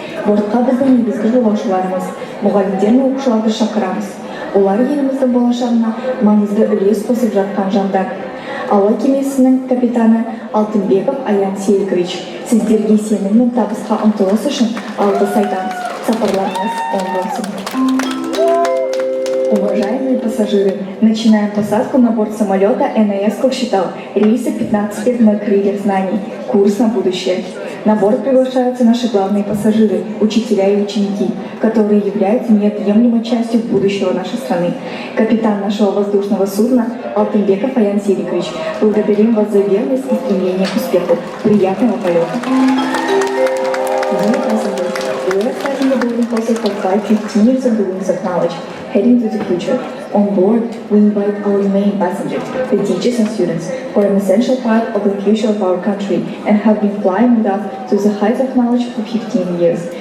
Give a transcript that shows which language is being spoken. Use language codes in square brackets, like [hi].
[kk] Бортқа біздің негізгі жолаушыларымыз, мұғалімдер мен оқушыларды шақырамыз. Олар еліміздің болашағына маңызды үлес қосып жатқан жандар. Ауа кемесінің капитаны Алтынбеков Аян Серикович, сіздерге сенім мен табысқа ұмтылыс үшін алғыс айтамыз. Сапарларыңыз оң болсын. [ru] Уважаемые пассажиры, начинаем посадку на борт самолета НС Көкшетау, рейса 15 на крыльях знаний, курс на будущее. На борт приглашаются наши главные пассажиры, учителя и ученики, которые являются неотъемлемой частью будущего нашей страны. Капитан нашего воздушного судна Алтынбеков Аян Серикович, благодарим вас за верность и стремление к успеху. Приятного полета! [en] We are starting the boarding process for flight 15 years of the wings of knowledge, heading to the future. On board, we invite our main passengers, the teachers and students, who are an essential part of the future of our country and have been flying with us to the heights of knowledge for 15 years.